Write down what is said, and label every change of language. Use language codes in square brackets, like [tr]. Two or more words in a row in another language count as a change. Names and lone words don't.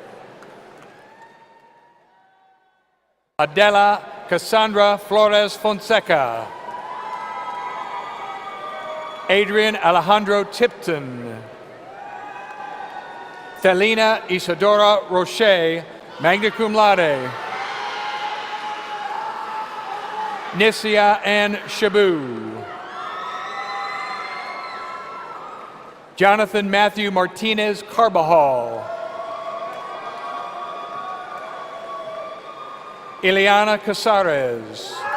[en] Adela Cassandra Flores Fonseca. Adrian Alejandro Tipton. Thelina Isadora Roche, [la] magna cum laude. [en] Nisia Ann Shabu. Jonathan Matthew Martinez Carbajal. Ileana Casares.